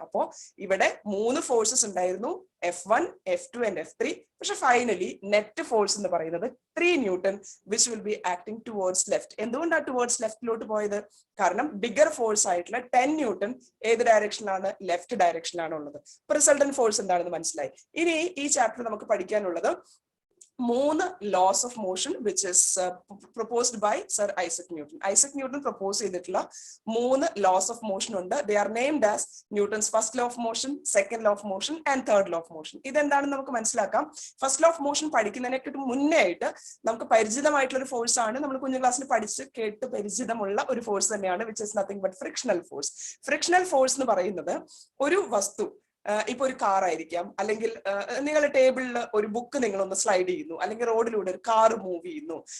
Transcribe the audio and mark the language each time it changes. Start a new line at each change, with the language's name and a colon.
Malayalam: അപ്പോ ഇവിടെ 3 ഫോഴ്സസ് ഉണ്ടായിരുന്നു, F1, F2 ആൻഡ് F3. പക്ഷെ ഫൈനലി നെറ്റ് ഫോഴ്സ് എന്ന് പറയുന്നത് 3 newton
English: Which will be acting towards left.
Malayalam: എന്തുകൊണ്ടാണ് ടുവേർഡ്സ് ലെഫ്റ്റിലോട്ട് പോയത്? കാരണം ബിഗർ ഫോഴ്സ് ആയിട്ടുള്ള 10 ന്യൂട്ടൺ ഏത് ഡയറക്ഷനിലാണ്? ലെഫ്റ്റ് ഡയറക്ഷനിലാണ് ഉള്ളത്. അപ്പൊ റിസൾട്ടന്റ് ഫോഴ്സ് എന്താണെന്ന് മനസ്സിലായി. ഇനി ഈ ചാപ്റ്റർ നമുക്ക് പഠിക്കാനുള്ളത്
English: 3 laws of motion which is proposed by Sir Isaac Newton. Isaac Newton propose
Malayalam: ചെയ്തിട്ടുള്ള
English: 3 laws of motion
Malayalam: ഉണ്ട്.
English: They are named as Newton's first law of motion, second law of motion and third law of motion.
Malayalam: ഇതെന്താണെന്ന് നമുക്ക് മനസ്സിലാക്കാം. First law of motion പഠിക്കുന്നതിനെക്കാട്ടും മുന്നേ ആയിട്ട് നമുക്ക് പരിചിതമായിട്ടുള്ള ഒരു force ആണ്, നമ്മൾ കുഞ്ഞു ക്ലാസ്സിൽ പഠിച്ച് കേട്ട് പരിചിതമുള്ള ഒരു ഫോഴ്സ് തന്നെയാണ്,
English: which is nothing but frictional force.
Malayalam: Frictional force എന്ന് പറയുന്നത് ഒരു വസ്തു, ഇപ്പൊ ഒരു കാർ ആയിരിക്കാം, അല്ലെങ്കിൽ നിങ്ങളുടെ ടേബിളിൽ ഒരു ബുക്ക് നിങ്ങളൊന്ന് സ്ലൈഡ് ചെയ്യുന്നു, അല്ലെങ്കിൽ റോഡിലൂടെ ഒരു കാർ മൂവ് ചെയ്യുന്നു.